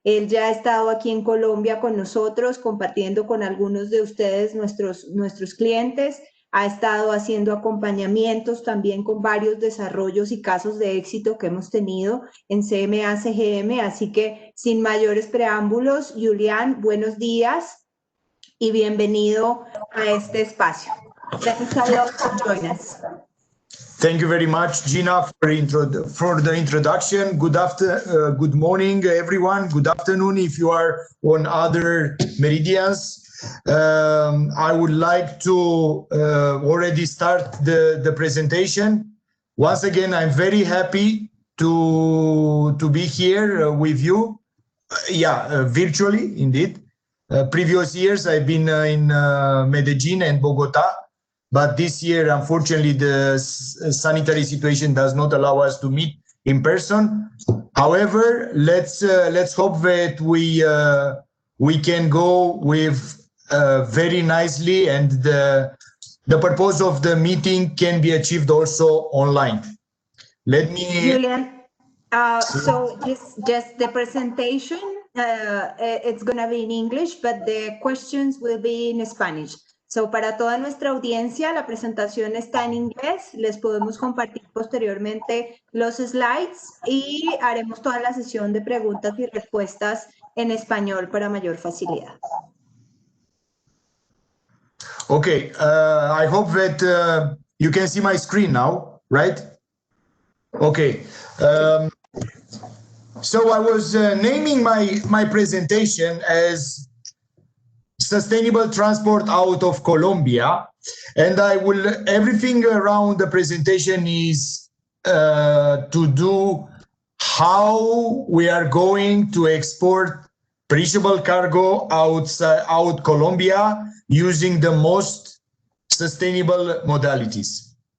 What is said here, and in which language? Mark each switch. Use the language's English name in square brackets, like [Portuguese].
[Spanish] Él ya ha estado aquí en Colombia con nosotros, compartiendo con algunos de ustedes nuestros clientes, ha estado haciendo acompañamientos también con varios desarrollos y casos de éxito que hemos tenido en Cma Cgm, así que sin mayores preámbulos, Julian, buenos días y bienvenido a este espacio. [English] Thanks a lot for joining us. Thank you very much, Gina, for the introduction. Good morning, everyone. Good afternoon if you are on other meridians. I would like to already start the presentation. Once again, I'm very happy to be here with you. Virtually, indeed. Previous years, I've been in Medellin and Bogota. But this year, unfortunately, the sanitary situation does not allow us to meet in person. However, let's hope that we can go with very nicely, and the purpose of the meeting can be achieved also online. Let me. Julian, so just the presentation, it's going to be in English, but the questions will be in Spanish. [Spanish] So, para toda nuestra audiencia, la presentación está en inglés. Les podemos compartir posteriormente los slides y haremos toda la sesión de preguntas y respuestas en español para mayor facilidad. [English] Okay, I hope that you can see my screen now, right? Okay. So I was naming my presentation as Sustainable Transport out of Colombia, and everything around the presentation is to do how we are going to export perishable cargo out Colombia using the most sustainable modalities.